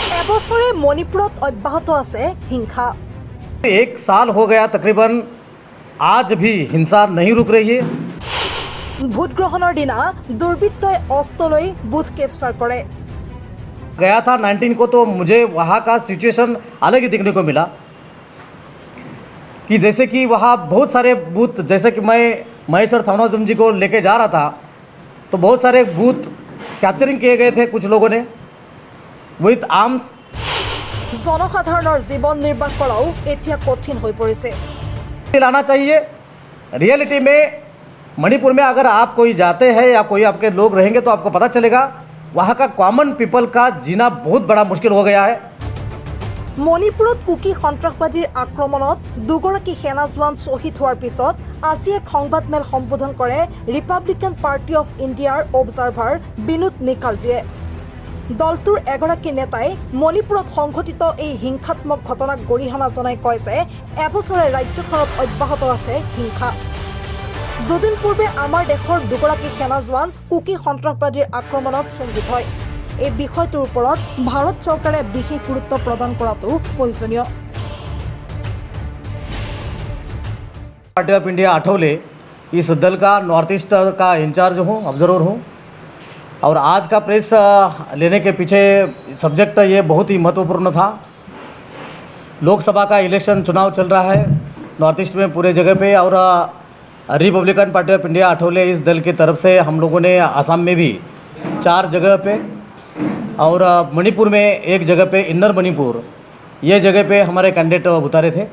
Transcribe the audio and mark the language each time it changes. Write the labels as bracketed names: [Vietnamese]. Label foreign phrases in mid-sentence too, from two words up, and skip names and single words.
[Assamese] এবছৰে মণিপুৰত অব্যাহত আছে হিংসা। [Hindi] 1 साल हो गया तकरीबन, आज भी हिंसा नहीं रुक रही है। [Assamese] ভোট গ্ৰহণৰ দিনা দুৰ্বৃত্তই অস্ত্ৰ লৈ [English] booth capture [Assamese] কৰে। [Hindi] गया था 19 को, तो मुझे वहाँ का सिचुएशन अलग ही देखने को मिला कि जैसे कि वहाँ बहुत सारे बूथ, जैसे कि मैं महेश्वर थावनाजम जी को लेके जा रहा था, तो बहुत सारे [English] booth capturing [Hindi] किए गए थे कुछ लोगों ने [English] with arms. [Assamese] জনসাধাৰণৰ জীৱন নিৰ্বাহ কৰাও এতিয়া কঠিন হৈ পৰিছে। [Hindi] लाना चाहिए। रियलिटी में मणिपुर में अगर आप कोई जाते हैं या कोई आपके लोग रहेंगे तो आपको पता चलेगा वहाँ का [English] common people [Hindi] का जीना बहुत बड़ा मुश्किल हो गया है। [Assamese] মণিপুৰত কুকি সন্ত্ৰাসবাদীৰ আক্ৰমণত দুগৰাকী সেনা জোৱান শ্বহীদ হোৱাৰ পিছত আজি এক সংবাদমেল সম্বোধন কৰে ৰিপাব্লিকান পাৰ্টি অফ ইণ্ডিয়াৰ অবজাৰ্ভাৰ বিনোদ নিকালজীয়ে। দলটোৰ এগৰাকী নেতাই মণিপুৰত সংঘটিত এই হিংসাত্মক ঘটনাক গৰিহণা জনাই কয় যে এবছৰে ৰাজ্যখনত অব্যাহত আছে হিংসা। দুদিন পূৰ্বে আমাৰ দেশৰ দুগৰাকী সেনা জোৱান কুকি সন্ত্ৰাসবাদীৰ আক্ৰমণত শ্বহীদ হয়। এই বিষয়টোৰ ওপৰত ভাৰত চৰকাৰে বিশেষ গুৰুত্ব প্ৰদান কৰাটো প্ৰয়োজনীয়। [Hindi] पार्टी ऑफ इंडिया आठवले इस दल का नॉर्थ ईस्ट का इंचार्ज हूँ, ऑब्जर्वर हूँ। और आज का प्रेस लेने के पीछे सब्जेक्ट ये बहुत ही महत्वपूर्ण था। लोकसभा का इलेक्शन चुनाव चल रहा है नॉर्थ ईस्ट में पूरे जगह पे, और रिपब्लिकन पार्टी ऑफ इंडिया आठवले इस दल की तरफ से हम लोगों ने आसाम में भी 4 जगह पे और मणिपुर में 1 जगह पे, इन्नर मणिपुर ये जगह पे हमारे कैंडिडेट उतारे थे।